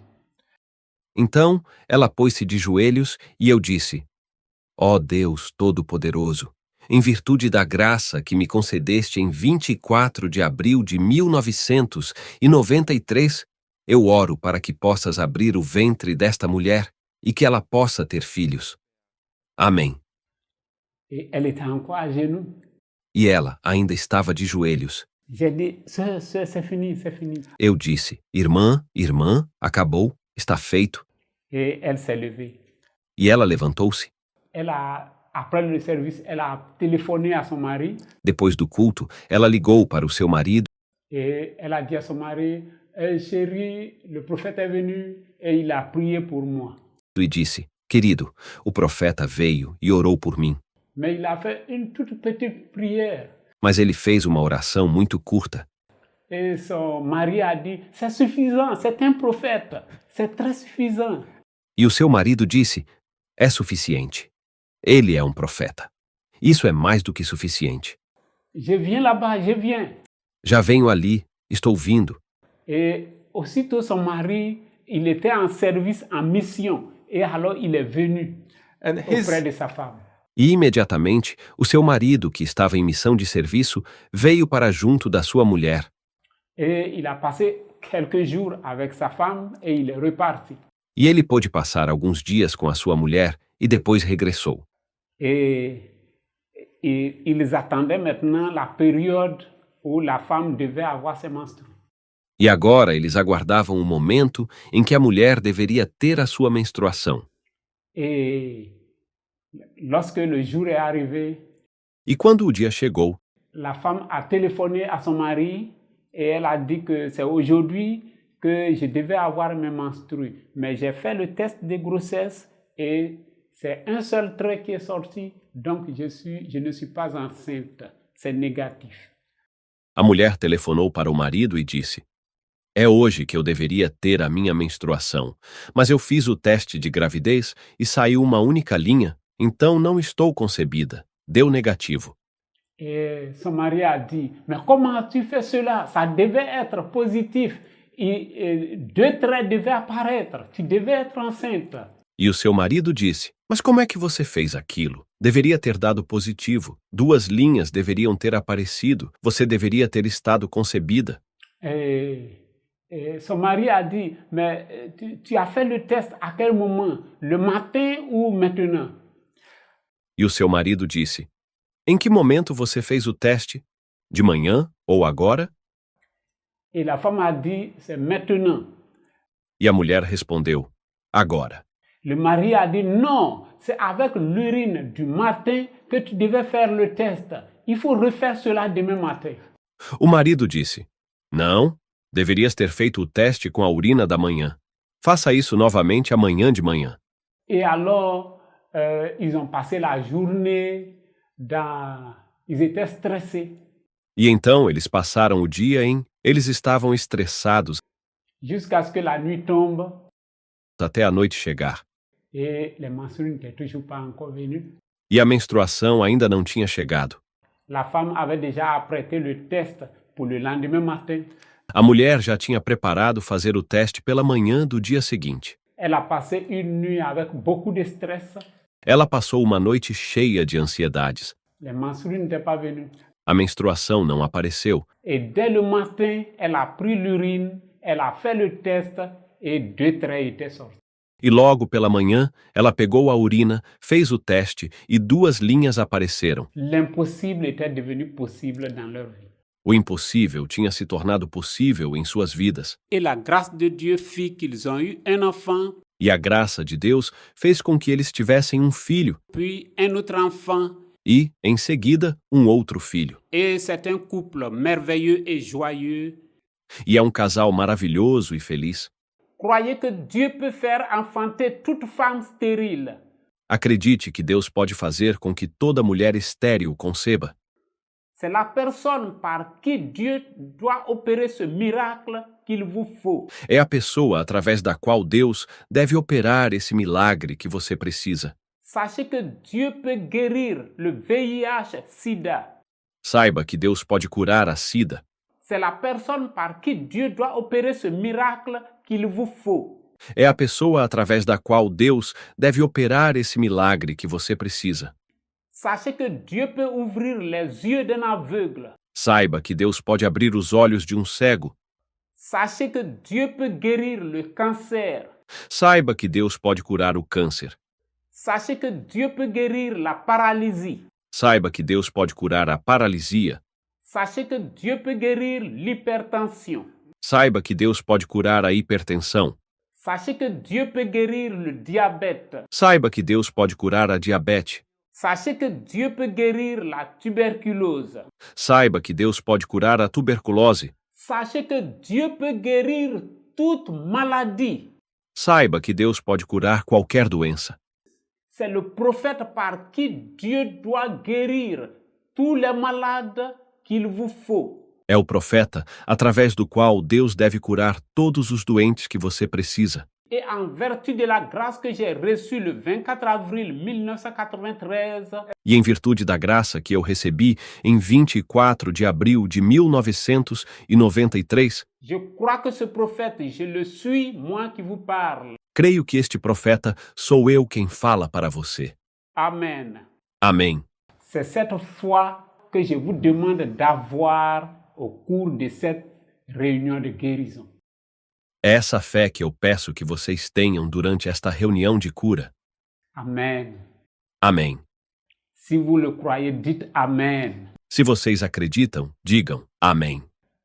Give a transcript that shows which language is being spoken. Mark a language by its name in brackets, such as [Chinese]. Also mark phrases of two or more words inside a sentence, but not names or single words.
[Portuguese] Então, ela pôs-se de joelhos e eu disse: Ó Deus Todo-Poderoso, em virtude da graça que me concedeste em 24 de abril de 1993, eu oro para que possas abrir o ventre desta mulher e que ela possa ter filhos. Amém. [French] Et elle était encore à genoux. [Portuguese] E ela ainda estava de joelhos. [French] J'ai dit, sœur, c'est fini, c'est fini. [Portuguese] Eu disse: Irmã, acabou, está feito. [French] Et elle s'est levée. [Portuguese] E ela levantou-se. [French] Après le service, elle a téléphoné à son mari. [Portuguese] Depois do culto, ela ligou para o seu marido [French] Et elle a dit à son mari, chérie, le prophète est venu et il a prié pour moi. [Portuguese] e disse: Querido, o profeta veio e orou por mim. [French] Mais il a fait une toute petite prière. [Portuguese] Mas ele fez uma oração muito curta. [French] Et son mari a dit, c'est suffisant, c'est un prophète, c'est très suffisant. [Portuguese] E o seu marido disse: É suficiente. Ele é um profeta. Isso é mais do que suficiente. [French] Je viens là-bas, je viens. [Portuguese] Já venho ali, estou vindo. [French] Et aussitôt son mari, il était en service, en mission. Et alors il est venu auprès de sa femme. [Portuguese] E imediatamente, o seu marido, que estava em missão de serviço, veio para junto da sua mulher. [French] Et il a passé quelques jours avec sa femme et il est reparti. [Portuguese] E ele pôde passar alguns dias com a sua mulher e depois regressou. [French] Et ils attendaient maintenant la période où la femme devait avoir ses menstrues. [Portuguese] E agora eles aguardavam o momento em que a mulher deveria ter a sua menstruação. [French] Et lorsque le jour est arrivé, [Portuguese] E quando o dia chegou, [French] la femme a téléphoné à son mari et elle a dit que c'est aujourd'hui que je devais avoir mes menstrues. Mais j'ai fait le test de grossesse et c'est un seul trait qui est sorti, donc je ne suis pas enceinte. C'est négatif. [Portuguese] a mulher telefonou para o marido e disse: É hoje que eu deveria ter a minha menstruação, mas eu fiz o teste de gravidez e saiu uma única linha, então não estou concebida. Deu negativo. [French] Et son mari a dit, mais comment tu fais cela? Ça devait être positif. Et deux traits devaient apparaître. Tu devais être enceinte. [Portuguese] E o seu marido disse: Mas como é que você fez aquilo? Deveria ter dado positivo. 2 linhas deveriam ter aparecido. Você deveria ter estado concebida. [French] Et son mari a dit, mais tu as fait le test à quel moment? Le matin ou maintenant? [Portuguese] E o seu marido disse: Em que momento você fez o teste? De manhã ou agora? [French] Et la femme a dit, c'est maintenant. [Portuguese] E a mulher respondeu: Agora. [French] Le mari a dit, non, c'est avec l'urine du matin que tu devais faire le test. Il faut refaire cela demain matin. [Portuguese] O marido disse: Não, deverias ter feito o teste com a urina da manhã. Faça isso novamente amanhã de manhã. [French] Et alors, ils ont passé la journée Ils étaient stressés. [Portuguese] E então eles passaram o dia eles estavam estressados [French] Jusqu'à ce que la nuit tombe [Portuguese] até a noite chegar. [French] et les menstrues n'étaient toujours pas encore venues. [Portuguese] E a menstruação ainda não tinha chegado. [French] La femme avait déjà apprêté le test pour le lendemain matin. [Portuguese] A mulher já tinha preparado fazer o teste pela manhã do dia seguinte. [French] Elle a passé une nuit avec beaucoup de stress. [Portuguese] Ela passou uma noite cheia de ansiedades. [French] Les menstrues n'étaient pas venues. [Portuguese] A menstruação não apareceu. [French] Et dès le matin, elle a pris l'urine, elle a fait le test et 2 traits étaient sortis. [Portuguese] E logo pela manhã, ela pegou a urina, fez o teste e 2 linhas apareceram. [French] L'impossible était devenu possible dans leur vie. [Portuguese] O impossível tinha se tornado possível em suas vidas. [French] Et la grâce de Dieu fit qu'ils ont eu un enfant, [Portuguese] E a graça de Deus fez com que eles tivessem um filho [French] puis un autre enfant. [Portuguese] e, em seguida, um outro filho. [French] Et c'est un couple merveilleux et joyeux. [Portuguese] E é um casal maravilhoso e feliz. [French] Croyez que Dieu peut faire enfanter toute femme stérile. [Portuguese] Acredite que Deus pode fazer com que toda mulher estéril conceba. [French] C'est la personne par qui Dieu doit opérer ce miracle qu'il vous faut. [Portuguese] É a pessoa através da qual Deus deve operar esse milagre que você precisa. [French] Sachez que Dieu peut guérir le VIH, SIDA. [Portuguese] Saiba que Deus pode curar a SIDA. [French] C'est la personne par qui Dieu doit opérer ce miracle qu'il vous faut. [Portuguese] É a pessoa através da qual Deus deve operar esse milagre que você precisa. [French] Sachez que Dieu peut ouvrir les yeux d'un aveugle. [Portuguese] Saiba que Deus pode abrir os olhos de um cego. [French] Sachez que Dieu peut guérir le cancer. [Portuguese] Saiba que Deus pode curar o câncer. [French] Sachez que Dieu peut guérir la paralysie. [Portuguese] Saiba que Deus pode curar a paralisia. [French] Sachez que Dieu peut guérir l'hypertension. [Portuguese] Saiba que Deus pode curar a hipertensão. [French] Sachez que Dieu peut guérir le diabète. [Portuguese] Saiba que Deus pode curar a diabetes. [French] Sachez que Dieu peut guérir la tuberculose. [Portuguese] Saiba que Deus pode curar a tuberculose. [French] Sachez que Dieu peut guérir toute maladie. [Portuguese] Saiba que Deus pode curar qualquer doença. [French] C'est le prophète par qui Dieu doit guérir tous les malades qu'il vous faut. [Portuguese] É o profeta através do qual Deus deve curar todos os doentes que você precisa. [French] Et en vertu de la grâce que j'ai reçue le 24 avril 1993, [Portuguese] E em virtude da graça que eu recebi em 24 de abril de 1993, [French] je crois que ce prophète, je le suis, moi qui vous parle. [Portuguese] creio que este profeta sou eu quem fala para você. [French] Amen. [Portuguese] Amém. [French] C'est cette foi que je vous demande d'avoir au cours de cette réunion de guérison. [Portuguese] É essa fé que eu peço que vocês tenham durante esta reunião de cura. [French] Amen. [Portuguese] Amém. [French] Si vous le croyez, dites Amen. [Portuguese] Se vocês acreditam, digam Amém.